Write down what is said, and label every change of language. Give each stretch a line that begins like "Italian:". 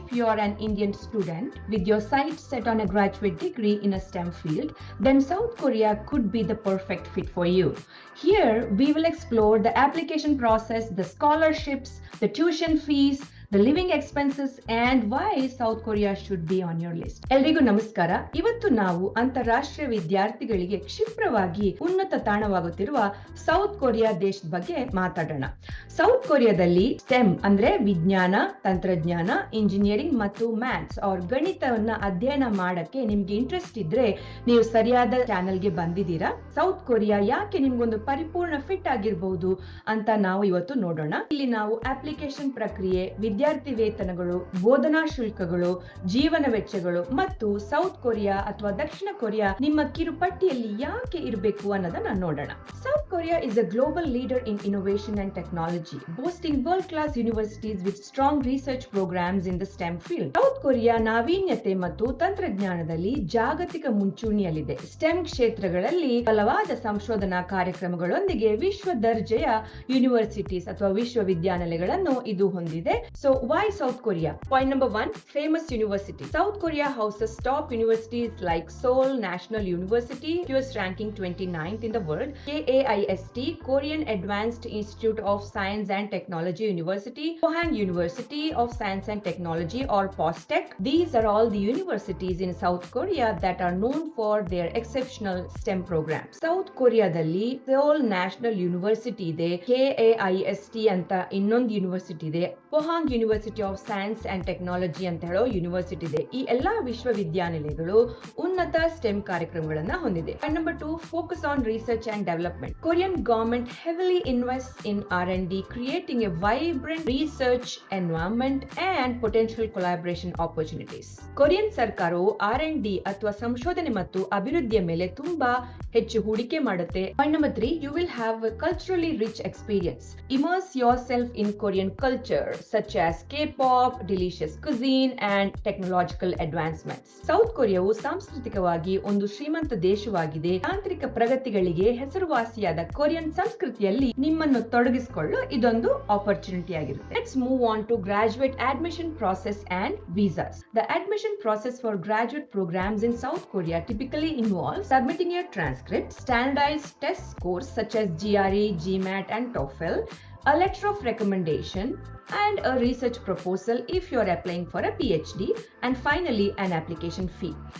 English: If you are an Indian student with your sights set on a graduate degree in a STEM field, then South Korea could be the perfect fit for you. Here we will explore the application process, the scholarships, the tuition fees, the living expenses and why South Korea should be on your list.
Kannada: ಎಲ್ರಿಗೂ ನಮಸ್ಕಾರ. ಇವತ್ತು ನಾವು ಅಂತಾರಾಷ್ಟ್ರೀಯ ವಿದ್ಯಾರ್ಥಿಗಳಿಗೆ ಕ್ಷಿಪ್ರವಾಗಿ ಉನ್ನತ ತಾಣವಾಗುತ್ತಿರುವ south Korea ದೇಶದ ಬಗ್ಗೆ ಮಾತಾಡೋಣ. ಸೌತ್ ಕೊರಿಯಾದಲ್ಲಿ ಸ್ಟೆಮ್ ಅಂದ್ರೆ ವಿಜ್ಞಾನ, ತಂತ್ರಜ್ಞಾನ, ಇಂಜಿನಿಯರಿಂಗ್ ಮತ್ತು ಮ್ಯಾಥ್ಸ್ ಅವ್ರ ಗಣಿತವನ್ನ ಅಧ್ಯಯನ ಮಾಡಕ್ಕೆ ನಿಮ್ಗೆ ಇಂಟ್ರೆಸ್ಟ್ ಇದ್ರೆ ನೀವು ಸರಿಯಾದ ಚಾನೆಲ್ಗೆ ಬಂದಿದ್ದೀರಾ. ಸೌತ್ ಕೊರಿಯಾ ಯಾಕೆ ನಿಮ್ಗೊಂದು ಪರಿಪೂರ್ಣ ಫಿಟ್ ಆಗಿರಬಹುದು ಅಂತ ನಾವು ಇವತ್ತು ನೋಡೋಣ. ಇಲ್ಲಿ ನಾವು ಅಪ್ಲಿಕೇಶನ್ ಪ್ರಕ್ರಿಯೆ, ವಿದ್ಯಾರ್ಥಿ ವೇತನಗಳು, ಬೋಧನಾ ಶುಲ್ಕಗಳು, ಜೀವನ ವೆಚ್ಚಗಳು ಮತ್ತು ಸೌತ್ ಕೊರಿಯಾ ಅಥವಾ ದಕ್ಷಿಣ ಕೊರಿಯಾ ನಿಮ್ಮ ಕಿರುಪಟ್ಟಿಯಲ್ಲಿ ಯಾಕೆ ಇರಬೇಕು ಅನ್ನೋದನ್ನ ನೋಡೋಣ.
English: South Korea is a global leader in innovation and technology, boasting world-class universities with strong research programs in the STEM field.
Kannada: South Korea ನಾವೀನ್ಯತೆ ಮತ್ತು ತಂತ್ರಜ್ಞಾನದಲ್ಲಿ ಜಾಗತಿಕ ಮುಂಚೂಣಿಯಲ್ಲಿದೆ. ಸ್ಟೆಮ್ ಕ್ಷೇತ್ರಗಳಲ್ಲಿ ಬಲವಾದ ಸಂಶೋಧನಾ ಕಾರ್ಯಕ್ರಮಗಳೊಂದಿಗೆ ವಿಶ್ವ ದರ್ಜೆಯ ಯೂನಿವರ್ಸಿಟೀಸ್ ಅಥವಾ ವಿಶ್ವವಿದ್ಯಾನಿಲಯಗಳನ್ನು ಇದು ಹೊಂದಿದೆ.
English: So why South Korea? Point number 1, famous university. South Korea houses top universities like Seoul National University, US ranking 29th in the world, KAIST, Korean Advanced Institute of Science and Technology University, Pohang University of Science and Technology or POSTECH. These are all the universities in South Korea that are known for their exceptional STEM programs.
Kannada: South Koreaದಲ್ಲಿ Seoul National University ಇದೆ, KAIST ಅಂತ ಇನ್ನೊಂದು university ಇದೆ, ಪೊಹಾಂಗ್ university of science and technology ಅಂತ ಹೇಳೋ university ಇದೆ. ಈ ಎಲ್ಲಾ ವಿಶ್ವವಿದ್ಯಾನಿಲಯಗಳು ಉನ್ನತ ಸ್ಟೆಮ್ ಕಾರ್ಯಕ್ರಮಗಳನ್ನ ಹೊಂದಿದೆ.
English: Point number 2, focus on research and development. Korean government heavily invest in R&D, creating a vibrant research environment and potential collaboration opportunities.
Kannada: Korean ಸರ್ಕಾರವು R&D ಅಥವಾ ಸಂಶೋಧನೆ ಮತ್ತು ಅಭಿವೃದ್ಧಿಯ ಮೇಲೆ ತುಂಬಾ ಹೆಚ್ಚು ಹೂಡಿಕೆ ಮಾಡುತ್ತೆ.
English: Point number 3, you will have a culturally rich experience. Immerse yourself in Korean culture such as K-pop, delicious cuisine and technological advancements.
Kannada: South ಕೊರಿಯಾವು ಸಾಂಸ್ಕೃತಿಕವಾಗಿ ಒಂದು ಶ್ರೀಮಂತ ದೇಶವಾಗಿದೆ. ತಾಂತ್ರಿಕ ಪ್ರಗತಿಗಳಿಗೆ ಹೆಸರುವಾಸಿಯಾದ ಕೊರಿಯನ್ ಸಂಸ್ಕೃತಿಯಲ್ಲಿ ನಿಮ್ಮನ್ನು ತೊಡಗಿಸಿಕೊಳ್ಳಲು ಇದೊಂದು ಆಪರ್ಚುನಿಟಿ ಆಗಿರುತ್ತೆ.
English: Let's move on to graduate admission process and visas. The admission process for graduate programs in South Korea typically involves submitting your transcript, standardized test scores such as GRE, GMAT and TOEFL, a letter of recommendation and a research proposal if you are applying for a PhD, and finally an application fee.